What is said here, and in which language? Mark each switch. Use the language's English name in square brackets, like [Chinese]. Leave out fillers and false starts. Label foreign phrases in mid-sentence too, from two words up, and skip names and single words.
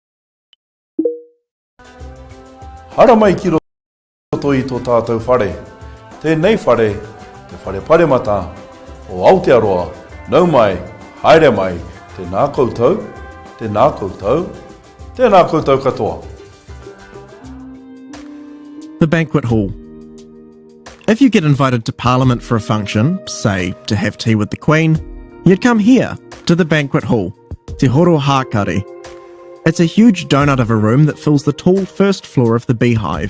[Māori] Hara mai ki roto i tō tātou whare. Tēnei whare, te whare Pāremata o Aotearoa, nau mai, haere mai, tēnā koutou, tēnā koutou, tēnā koutou katoa. [English] The Banquet Hall. If you get invited to Parliament for a function, say to have tea with the Queen, you'd come here, to the Banquet Hall, Te Horo Hākari. It's a huge donut of a room that fills the tall first floor of the Beehive.